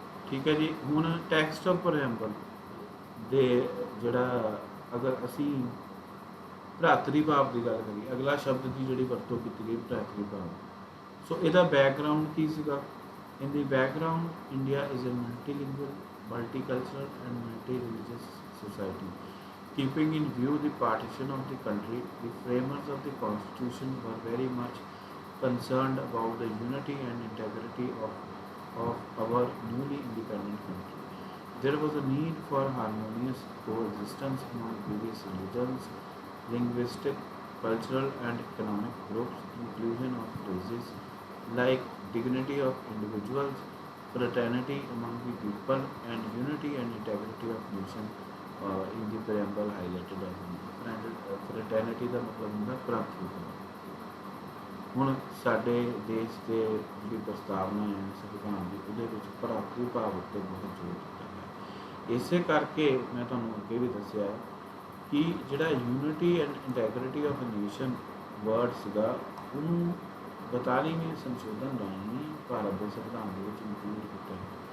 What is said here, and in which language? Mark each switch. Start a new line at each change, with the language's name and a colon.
Punjabi: ਠੀਕ ਹੈ ਜੀ। ਹੁਣ ਟੈਕਸਟ ਆਫ ਪ੍ਰੀਐਂਬਲ ਦੇ ਜਿਹੜਾ ਅਗਰ ਅਸੀਂ ਭਰਾਤਰੀ ਭਾਵ ਦੀ ਗੱਲ ਕਰੀਏ, ਅਗਲਾ ਸ਼ਬਦ ਦੀ ਜਿਹੜੀ ਵਰਤੋਂ ਕੀਤੀ ਗਈ ਭਰਾਤਰੀ ਭਾਵ। ਸੋ ਇਹਦਾ ਬੈਕਗਰਾਊਂਡ ਕੀ ਸੀਗਾ?
English: In the background India is a multilingual, multicultural and multi religious society. Keeping in view the partition of the country, the framers of the constitution were very much concerned about the unity and integrity of our newly independent country. There was a need for harmonious coexistence among various religions, linguistic, cultural, and economic groups, inclusion of races, like dignity of individuals, fraternity among the people, and unity and integrity of nation in the preamble highlighted as fraternity
Punjabi: ਦਾ ਮਤਲਬ ਹੁੰਦਾ ਭਰਾਤਰੀ। ਹੁਣ ਸਾਡੇ ਦੇਸ਼ ਦੇ ਜਿਹੜੀ ਪ੍ਰਸਤਾਵਨਾ ਹੈ ਸੰਵਿਧਾਨ ਦੀ ਉਹਦੇ ਵਿੱਚ ਭਰਾਤਰੀ ਭਾਵ ਉੱਤੇ ਬਹੁਤ ਜ਼ੋਰ ਦਿੱਤਾ ਗਿਆ। ਇਸੇ ਕਰਕੇ ਮੈਂ ਤੁਹਾਨੂੰ ਅੱਗੇ ਵੀ ਦੱਸਿਆ ਕਿ ਜਿਹੜਾ unity and ਇੰਟੈਗਰਿਟੀ of nation word ਸੀਗਾ ਉਹਨੂੰ 42ਵੇਂ ਸੰਸ਼ੋਧਨ ਰਾਹੀਂ ਭਾਰਤ ਦੇ ਸੰਵਿਧਾਨ ਦੇ ਵਿੱਚ ਇਨਕਲੂਡ ਕੀਤਾ ਹੈ।